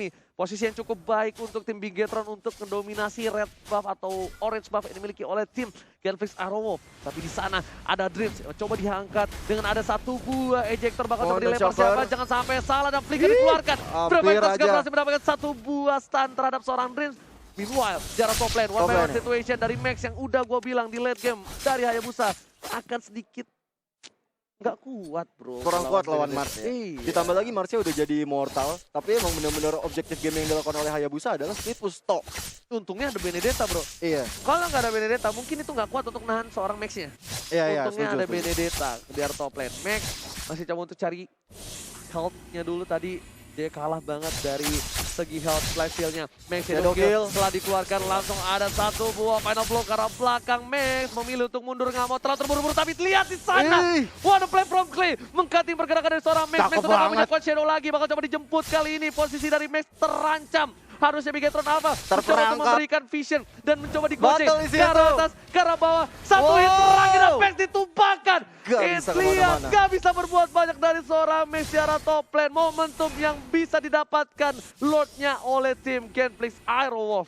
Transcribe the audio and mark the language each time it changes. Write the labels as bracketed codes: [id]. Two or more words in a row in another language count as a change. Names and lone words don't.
[id] Posisi yang cukup baik untuk tim Bigetron untuk mendominasi [en] red buff [id] atau [en] orange buff [id] yang dimiliki oleh tim Genflix Arrow. Tapi di sana ada Dreams, coba diangkat dengan ada satu buah ejector bakal coba dan dilempar Shocker. siapa, jangan sampai salah dan flicker dikeluarkan. hampir Bermain aja. juga berhasil mendapatkan satu buah stun terhadap seorang Dreams. Meanwhile, jarak [en] top lane, [id] one Top [en] by one [id] lane. situation dari Max yang udah gue bilang di [en] late game [id] dari Hayabusa akan sedikit nggak kuat bro. Kurang kuat lawan Mars ya. Iya. Ditambah lagi Marsnya udah jadi immortal, tapi emang benar-benar objektif game yang dilakukan oleh Hayabusa adalah [en] split push top. [id] Untungnya ada Benedetta bro. Iya. Kalau nggak ada Benedetta mungkin itu nggak kuat untuk nahan seorang Max-nya. Iya, Untungnya setuju, ada setuju. Benedetta biar [en] top lane. [id] Max masih coba untuk cari health-nya dulu tadi. Dia kalah banget dari segi [en] health life steal-nya. [id] Max Shadow Shadow kill. kill setelah dikeluarkan langsung ada satu buah [en] final blow [id] ke arah belakang. Max memilih untuk mundur, nggak mau terlalu terburu-buru, tapi lihat di sana. Ih. [en] What a play from Clay, [id] mengcutting pergerakan dari seorang Max. Max Cakep sudah nggak punya banget. [en] quad shadow [id] lagi, bakal coba dijemput kali ini. Posisi dari Max terancam. Harusnya Bigetron Alpha mencoba untuk Terperangkap. memberikan vision dan mencoba digoceng Battle di ke arah situ. atas, ke arah bawah. Satu Wow. hit terakhir dan Max ditumpahkan. Gak bisa Lihat, kemana-mana. gak bisa berbuat banyak dari seorang Max di arah [en] top lane. [id] Momentum yang bisa didapatkan Lordnya oleh tim Genflix Aerowolf.